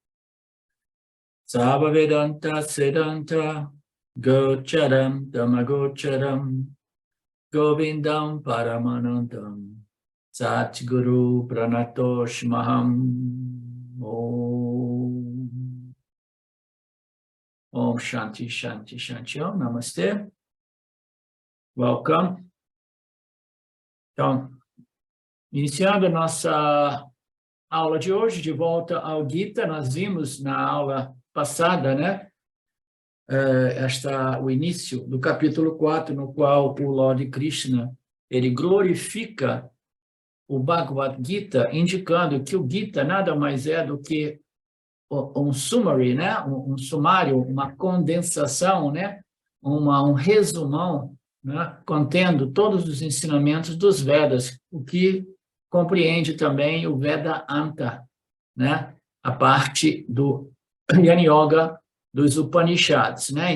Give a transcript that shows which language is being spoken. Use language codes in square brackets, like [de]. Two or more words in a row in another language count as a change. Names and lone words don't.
[sa] सर्ववेदान्तसिद्धान्तगोचरं तमगोचरम् गोविन्दं परमानन्दं सद्गुरुं प्रणतोऽस्म्यहम् ॐ शान्तिः शान्तिः शान्तिः ॐ नमस्ते. [pt] Welcome. Então, iniciando a nossa aula de hoje, de volta ao Gita, nós vimos na aula passada, né, o início do capítulo 4, no qual o Lord Krishna, ele glorifica o Bhagavad Gita, indicando que o Gita nada mais é do que um summary, né, um sumário, uma condensação, né, um resumão, né, contendo todos os ensinamentos dos Vedas, o que compreende também o Vedanta, né, a parte do Jnana Yoga dos Upanishads, né?